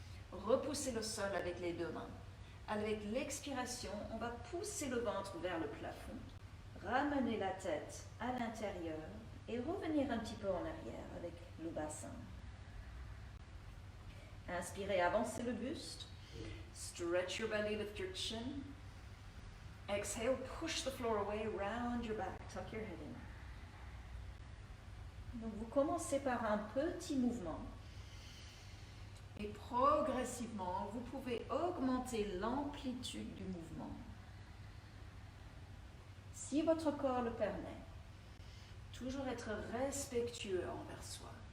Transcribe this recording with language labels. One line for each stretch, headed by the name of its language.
French: Repoussez le sol avec les 2 mains. Avec l'expiration, on va pousser le ventre vers le plafond, ramener la tête à l'intérieur et revenir un petit peu en arrière avec le bassin. Inspirez, avancez le buste.
English: Stretch your belly, lift your chin. Exhale, push the floor away, round your back, tuck your head in.
French: Donc vous commencez par un petit mouvement. Et progressivement, vous pouvez augmenter l'amplitude du mouvement. Si votre corps le permet, toujours être respectueux envers soi.